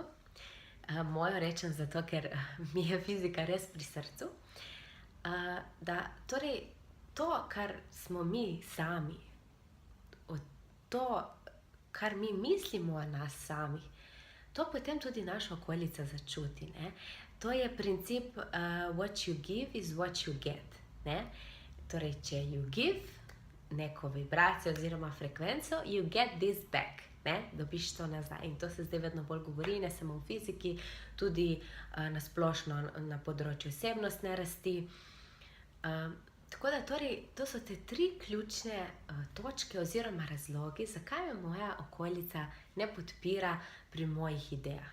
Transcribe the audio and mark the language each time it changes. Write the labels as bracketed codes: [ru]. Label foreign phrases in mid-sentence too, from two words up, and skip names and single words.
[sl] Mojo rečem zato, ker mi je fizika res pri srcu. Da torej to, kar smo mi sami, to, kar mi mislimo o nas samih, to potem tudi naša okolica začuti, ne. To je princip [en] what you give is what you get, [sl] ne. Torej, če [en] you give [sl] neko vibracijo oziroma frekvenco, [en] you get this back, [sl] ne. Dobiš to nazaj. In to se zdaj vedno bolj govori, ne samo v fiziki, tudi na splošno na področju osebnostne rasti. Tako da torej, to so te 3 ključne točke oziroma razlogi, zakaj me moja okolica ne podpira pri mojih idejah.